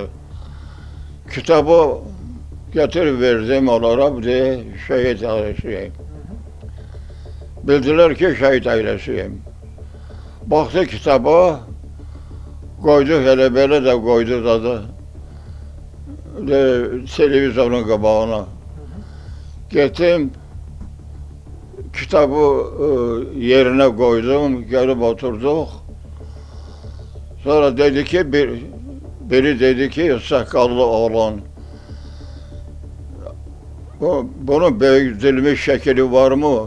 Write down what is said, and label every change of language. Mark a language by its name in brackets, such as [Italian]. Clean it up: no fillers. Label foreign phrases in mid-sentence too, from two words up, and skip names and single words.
[Azerbaijani] Kitabı getirib verdim onlara, şəhid ailəsiyim. Bildilər ki, şəhid ailəsiyim. Baxdı kitaba, qoydu, elə belə də qoydu da televizorun qabağına. Getdim, [Turkish] kitabı yerine koydum, gelip oturduk. [Azerbaijani] Sonra dedi ki, biri dedi ki, sakallı oğlan. [Turkish] Bunun büyütülmüş şekli var mı?